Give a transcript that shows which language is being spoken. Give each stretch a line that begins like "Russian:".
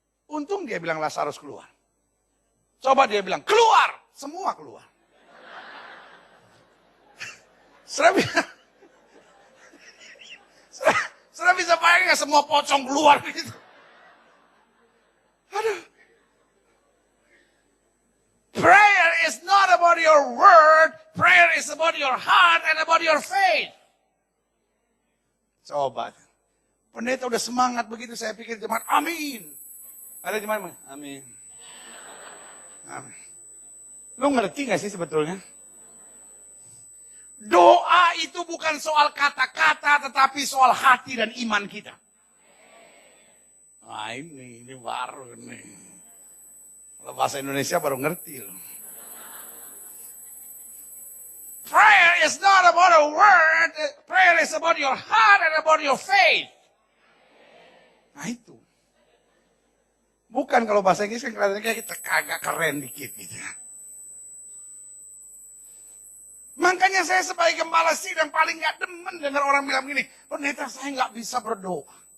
Indonesian: Untung dia bilang Lazarus keluar. Coba dia bilang keluar, semua keluar. Sudah bisa bayangin gak semua pocong keluar gitu. Aduh.
English: Prayer is not about your word, prayer is about your heart and about your faith.
Indonesian: Coba. Pendeta udah semangat begitu, saya pikir jemaat amin. Ada jemaat amin. Amin. Lu ngerti gak sih sebetulnya? Doa itu bukan soal kata-kata, tetapi soal hati dan iman kita. Nah ini baru nih. Kalau bahasa Indonesia baru ngerti loh.
English: Prayer is not about a word, prayer is about your heart and about your faith.
Indonesian: Nah itu. Bukan kalau bahasa Inggris kan kelihatannya kayak kita kagak keren dikit gitu. Makanya saya sebagai gembala sidang paling gak demen dengar orang bilang gini, pendeta saya gak bisa berdoa.